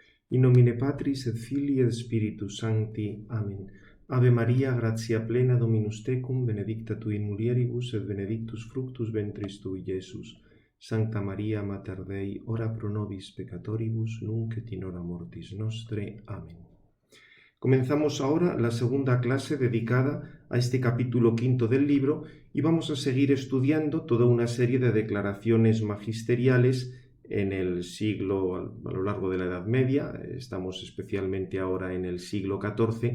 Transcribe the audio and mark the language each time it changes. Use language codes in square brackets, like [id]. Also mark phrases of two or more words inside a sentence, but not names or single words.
[la] In nomine Patris et Filii et Spiritus Sancti. Amen. Ave Maria, gratia plena, Dominus tecum, benedicta tu in mulieribus, et benedictus fructus ventris tui, Iesus. Sancta Maria, Mater Dei, ora pro nobis peccatoribus, nunc et in hora mortis nostre. Amén. [es] Comenzamos ahora la segunda clase dedicada a este capítulo quinto del libro y vamos a seguir estudiando toda una serie de declaraciones magisteriales en el siglo, a lo largo de la Edad Media. Estamos especialmente ahora en el siglo XIV.